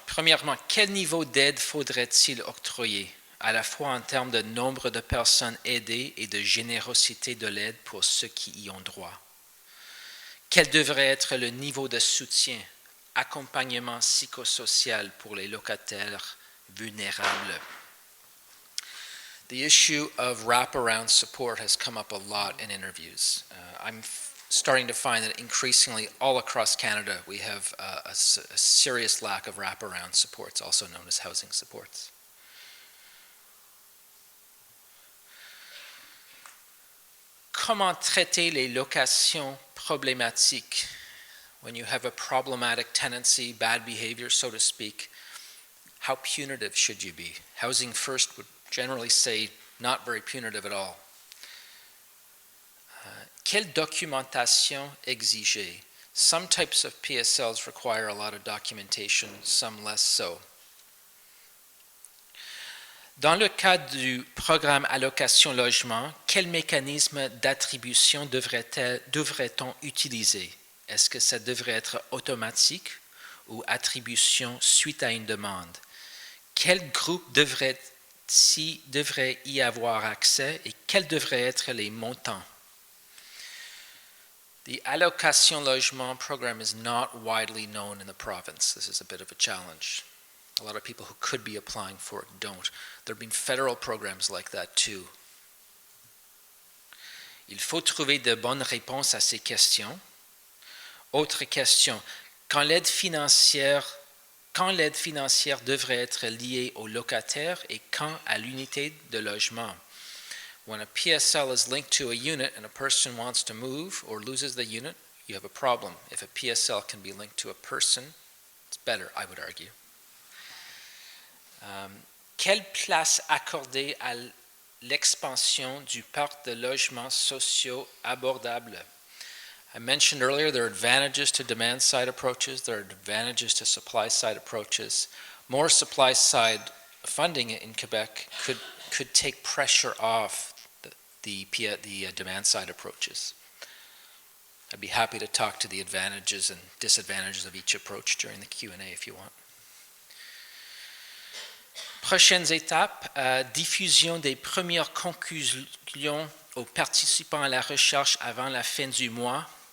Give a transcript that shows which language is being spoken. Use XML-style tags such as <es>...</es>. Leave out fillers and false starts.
<fr>Premièrement, quel niveau d'aide faudrait-il octroyer, à la fois en termes de nombre de personnes aidées et de générosité de l'aide pour ceux qui y ont droit? Quel devrait être le niveau de soutien, accompagnement psychosocial pour les locataires vulnérables?</fr> <en>The issue of wraparound support has come up a lot in interviews. I'm starting to find that increasingly all across Canada we have a serious lack of wraparound supports, also known as housing supports.</en> <fr>Comment traiter les locations problématiques?</fr> <en>When you have a problematic tenancy, bad behavior, so to speak, how punitive should you be? Housing First would generally say not very punitive at all.</en> <fr>Quelle documentation exiger?</fr> <en>Some types of PSLs require a lot of documentation, some less so.</en> <fr>Dans le cadre du programme Allocation Logement, quel mécanisme d'attribution devrait-on utiliser? Est-ce que ça devrait être automatique ou attribution suite à une demande? Quel groupe devrait y avoir accès et quels devraient être les montants?</fr> <en>The Allocation Logement program is not widely known in the province. This is a bit of a challenge. A lot of people who could be applying for it don't. There have been federal programs like that too.</en> <fr>Il faut trouver de bonnes réponses à ces questions. Autre question, quand l'aide financière devrait être liée au locataire et quand à l'unité de logement?</fr> <en>When a PSL is linked to a unit and a person wants to move or loses the unit, you have a problem. If a PSL can be linked to a person, it's better, I would argue.</en> <fr>Quelle place accorder à l'expansion du parc de logements sociaux abordables?</fr> <en>I mentioned earlier there are advantages to demand-side approaches, there are advantages to supply-side approaches. More supply-side funding in Quebec could take pressure off the demand-side approaches. I'd be happy to talk to the advantages and disadvantages of each approach during the Q&A if you want.</en> <fr>Prochaines étapes, diffusion des premières conclusions aux participants à la recherche avant la fin du mois.</fr>